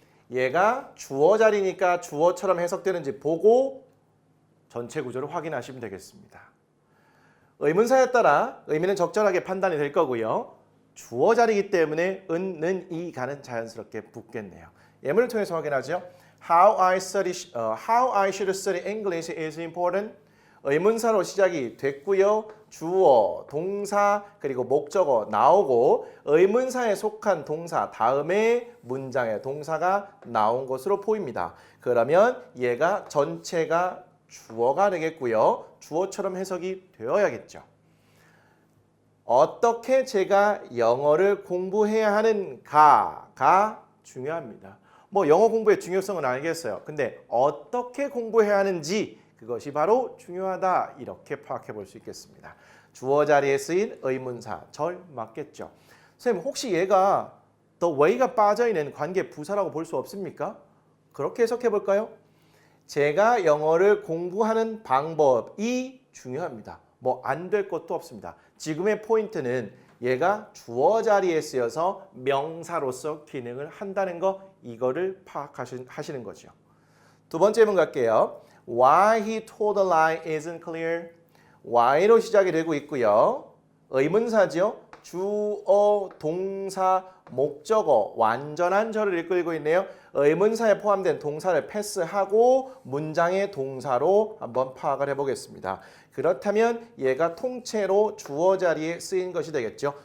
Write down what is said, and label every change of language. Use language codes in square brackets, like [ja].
[ko] 얘가 주어 자리니까 주어처럼 해석되는지 보고 전체 구조를 확인하시면 되겠습니다. 의문사에 따라 의미는 적절하게 판단이 될 거고요. 주어 자리이기 때문에 은, 는, 이가는 자연스럽게 붙겠네요. 예문을 통해서 확인하죠. [en] How I should study English is important. [ko] 의문사로 시작이 됐고요. 주어, 동사, 그리고 목적어 나오고 의문사에 속한 동사 다음에 문장의 동사가 나온 것으로 보입니다. 그러면 얘가 전체가 주어가 되겠고요. 주어처럼 해석이 되어야겠죠. 어떻게 제가 영어를 공부해야 하는가가 중요합니다. 뭐 영어 공부의 중요성은 알겠어요. 근데 어떻게 공부해야 하는지 그것이 바로 중요하다. 이렇게 파악해 볼 수 있겠습니다. 주어 자리에 쓰인 의문사 절 맞겠죠. 선생님 혹시 얘가 the way가 빠져있는 관계 부사라고 볼 수 없습니까? 그렇게 해석해 볼까요? 제가 영어를 공부하는 방법이 중요합니다. 뭐 안 될 것도 없습니다. 지금의 포인트는 얘가 주어 자리에 쓰여서 명사로서 기능을 한다는 거 이거를 파악하시는 거죠. 두 번째 문 갈게요. [en] Why he told a lie isn't clear. [ko] Why로 시작이 되고 있고요. 의문사죠. 주어, 동사, 목적어 완전한 절을 이끌고 있네요. 의문사에 포함된 동사를 패스하고 문장의 동사로 한번 파악을 해보겠습니다. 그렇다면 얘가 통째로 주어 자리에 쓰인 것이 되겠죠.